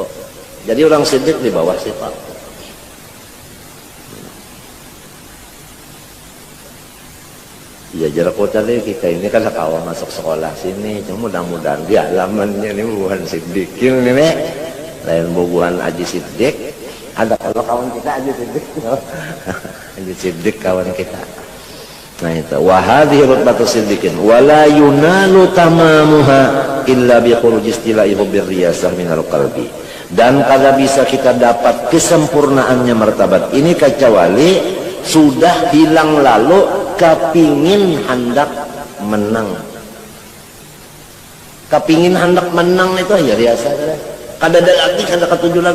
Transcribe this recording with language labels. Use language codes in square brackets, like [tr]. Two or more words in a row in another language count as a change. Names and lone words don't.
[bjn] Jadi orang siddiq di bawah sifat. Ya jarak kota kita ini kan kawan masuk sekolah sini, cuma mudah-mudahan di alamannya ini bukan siddiqin ini, lain bukan Aji Siddiq. Ada kalau kawan kita Aji Siddiq, Aji Siddiq kawan kita. Nah itu [ar] وهذه رتبة الصديقين ولا ينال تمامها إلا بخروج استيلائه بالرياسة من القلب. [bjn] Dan kada bisa kita dapat kesempurnaannya martabat ini kecuali sudah hilang lalu kepingin hendak menang. Kepingin hendak menang itu ya biasa. Kada ada lagi, kada ketujuh lagi.